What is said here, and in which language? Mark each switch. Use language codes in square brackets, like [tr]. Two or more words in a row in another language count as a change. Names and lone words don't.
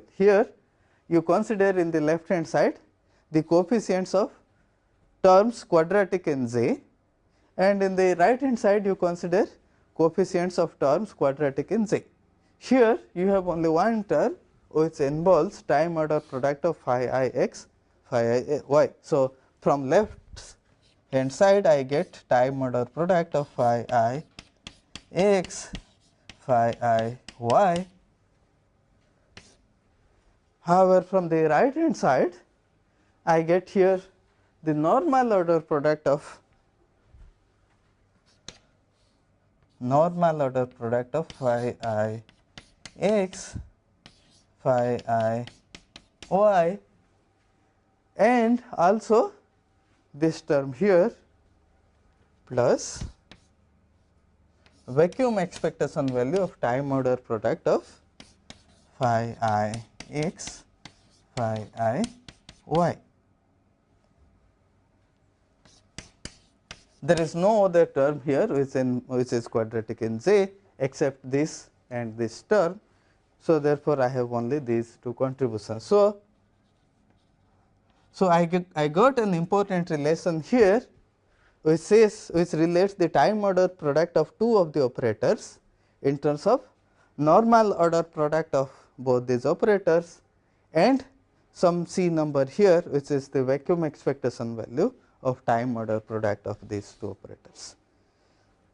[en] Here you consider in the left hand side the coefficients of terms quadratic in J, and in the right hand side you consider coefficients of terms quadratic in J. Here you have only one term which involves time order product of phi I x phi I y. So, from left hand side I get time order product of phi I x phi I y. However, from the right hand side I get here the normal order product of phi I x phi I y, and also this term here plus vacuum expectation value of time order product of phi I x phi I y. There is no other term here which is quadratic in J except this and this term. So, therefore, I have only these two contributions. So, I got an important relation here which relates the time order product of two of the operators in terms of normal order product of both these operators and some C number here which is the vacuum expectation value of time order product of these two operators.